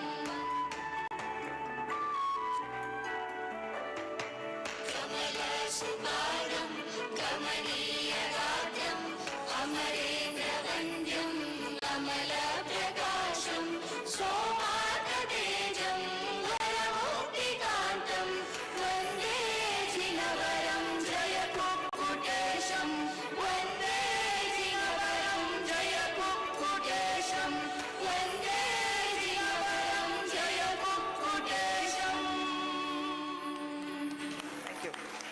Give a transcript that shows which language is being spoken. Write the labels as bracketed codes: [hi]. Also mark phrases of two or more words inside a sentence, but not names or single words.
[sa] ಕಮಲ ಸುಭಾಗಂ ಕಮಲೀಯ ರಾಜ್ಯಂ ಅಮರೇಂದ್ರ ವಂದ್ಯಂ ಅಮಲ ಪ್ರಕಾಶಂ ಸೋಮಾರ್ಗ ತೇಜಂ ವರಮುಕ್ತಿಕಾಂತಂ ವಂದೇ ಜಿನವರಂ ಜಯ ಕುಕ್ಕುಟೇಶಂ ವಂದೇ ಜಿನವರಂ ಜಯ ಕುಕ್ಕುಟೇಶಂ ವಂದೇ ಜಿನವರಂ ಜಯ ಕುಕ್ಕುಟೇಶಂ. [en] Thank you.